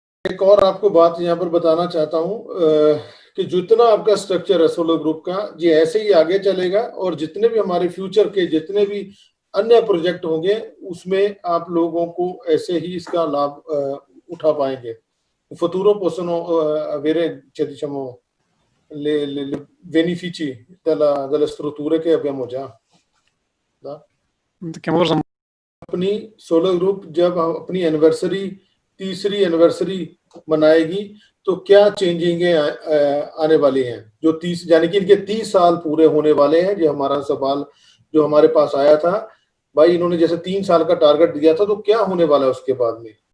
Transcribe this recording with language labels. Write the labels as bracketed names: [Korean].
[Hindi] एक और आपको बात यहाँ पर बताना चाहता हूँ कि जितना आपका स्ट्रक्चर है सोलर ग्रुप का ये ऐसे ही आगे चलेगा और जितने भी हमारे फ्यूचर के जितने भी अन्य प्रोजेक्ट होंगे उसमें आप लोगों को ऐसे ही इसका लाभ उठा पाएंगे। [Italian] futuro possono avere, cioè diciamo, le benefici delle strutture che abbiamo già। [Hindi] अपनी सोलर ग्रुप जब अपनी एनिवर्सरी तीसरी एनिवर्सरी मनाएगी तो क्या चेंजिंग आने वाली हैं, जो 30 यानी कि इनके 30 साल पूरे होने वाले हैं। ये हमारा सवाल जो हमारे पास आया था, भाई इन्होंने जैसे 3 साल का टारगेट दिया था तो क्या होने वाला है उसके बाद में